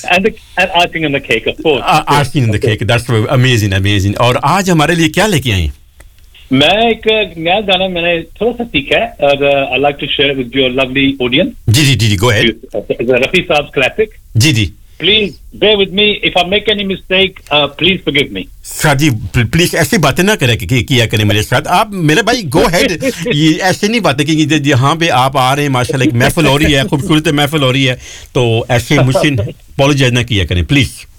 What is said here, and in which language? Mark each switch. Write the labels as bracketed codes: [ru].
[en] And I've seen on the cake, of course. That's for amazing. [hi] और आज हमारे लिए क्या लेके आई? मैं एक नया गाना मैंने थोड़ा सा सीखा है, और [en] I'd like to share with your lovely audience. [hi] Ji, [en] go ahead. [hi] Rafi साहब classic. Ji. [en] Please bear with me. If I make any mistake, please forgive me. [hi] Sir ji, please ऐसी बातें ना करें कि किया करें मेरे साथ, आप मेरे भाई [en] go ahead, [hi] ये ऐसे नहीं बातें कि यहाँ पे आप आ रहे हैं, माशाल्लाह एक महफिल हो रही है, खूबसूरत महफिल हो रही है, तो ऐसे मुझसे अपोलोजाइज ना किया करें प्लीज।